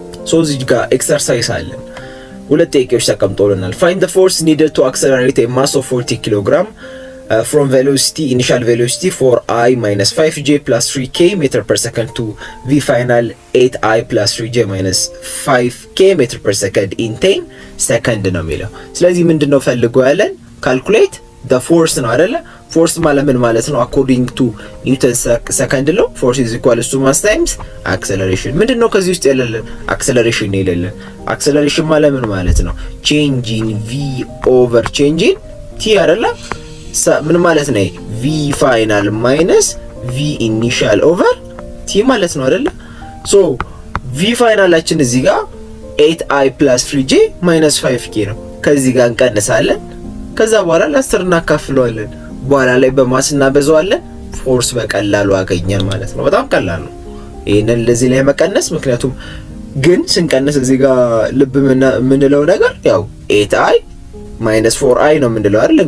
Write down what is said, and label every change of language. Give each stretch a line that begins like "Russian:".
Amharic: ሶ እዚህ ጋር ኤክሰርሳይዝ አለን። ሁለት ጥያቄዎች ተቀምጦልናል።
English: find the force needed to accelerate a mass of 40 kg from velocity initial velocity 4i minus 5j plus 3k meter per second to v final 8i plus 3j minus 5k meter per second in 10 second
Amharic: ነው የሚለው። ስለዚህ ምንድነው ፈልጎ ያለን?
English: calculate the force
Amharic: ነው አይደለ? force ማለት ምን ማለት ነው?
English: according to Newton second law force is equal to mass times acceleration።
Amharic: ምንድነው ከዚህ ውስጥ ያለልን? acceleration ነው ያለልን። acceleration ማለት ምን ማለት ነው?
English: change in v over change in t
Amharic: አይደለ? ምን ማለት ነው?
English: v final minus v initial over t
Amharic: ማለት ነው አይደለ? so v ፋይናላችን እዚህ ጋር 8i plus 3j minus 5k ነው። ከዚህ ጋር እንቀንሳለን። ከዛ በኋላ ለ10 እናካፍለዋለን። በኋላ ላይ በማስ እናበዛዋለን። ፎርስ በቀላሉ አገኘን ማለት ነው። በጣም ቀላል ነው ይሄንን ለዚህ ላይ መቀነስ። ምክንያቱም ግን ስንቀነስ እዚህ ጋር ልብ ምንለው ነገር ያው 8i minus 4i ነው ምንለው አይደል?